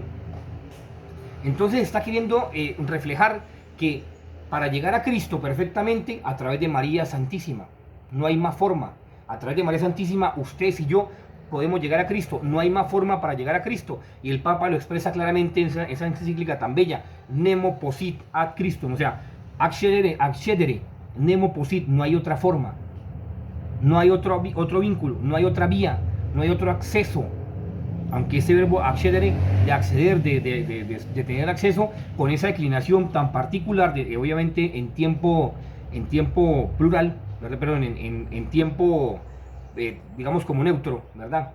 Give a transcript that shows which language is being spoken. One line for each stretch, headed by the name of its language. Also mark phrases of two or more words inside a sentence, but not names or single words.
Spanish: Entonces está queriendo reflejar que para llegar a Cristo perfectamente, a través de María Santísima, no hay más forma. A través de María Santísima, ustedes y yo podemos llegar a Cristo. No hay más forma para llegar a Cristo. Y el Papa lo expresa claramente en esa encíclica tan bella:
Latin: nemo posit ad Christum.
Spanish: O sea,
Latin: accedere, nemo posit,
Spanish: no hay otra forma. No hay otro vínculo, no hay otra vía, no hay otro acceso. Aunque ese verbo accedere, de acceder, de tener acceso, con esa declinación tan particular, obviamente en tiempo plural, perdón, en tiempo, digamos, como neutro, ¿verdad?